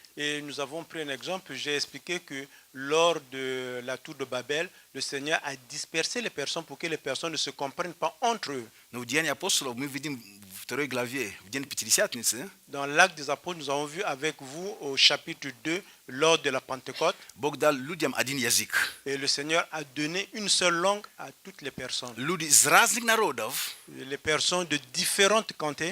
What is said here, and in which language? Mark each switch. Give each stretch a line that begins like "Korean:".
French: Et nous avons pris un exemple, j'ai expliqué que lors de la tour de Babel, le Seigneur a dispersé les personnes pour que les personnes ne se comprennent pas entre eux.
Russian: Но в Деянии апостолов мы видим в второй главе, в день Пятидесятницы,
French: Dans l'acte des apôtres, nous avons vu avec vous au chapitre 2, lors de la Pentecôte,
Russian: Бог дал людям один язык.
French: et le Seigneur a donné une seule langue à toutes les personnes.
Russian: Люди из разных народов
French: Les personnes de différentes cantées,